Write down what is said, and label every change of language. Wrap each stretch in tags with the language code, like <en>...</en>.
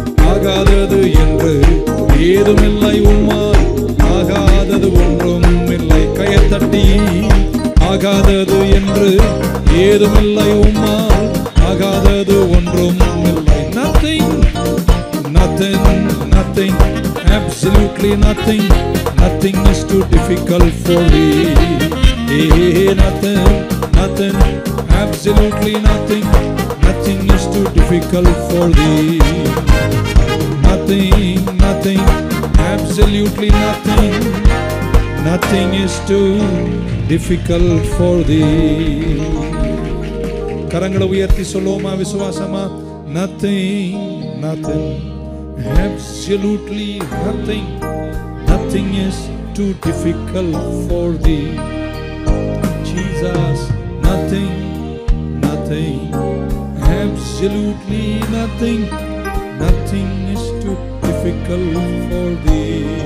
<ta>ஆகாதது என்று ஏதுமில்லை, உம்மால் ஆகாதது ஒன்றும் இல்லை. கையத்தட்டி ஆகாதது என்று ஏதுமில்லை, உம்மால் ஆகாதது ஒன்றும் இல்லை.</ta> <en>Nothing, nothing, nothing, absolutely nothing, nothing is too difficult for thee. Nothing, nothing, absolutely nothing, nothing is too difficult for thee. Nothing, nothing, absolutely nothing, nothing is too difficult for thee.</en> <ta>கரங்களை உயர்த்தி சொல்லுவோமா விசுவாசமா?</ta> <en>Nothing, nothing, absolutely nothing, nothing is too difficult for thee. Jesus, nothing, nothing, absolutely nothing, nothing is too difficult for thee.</en>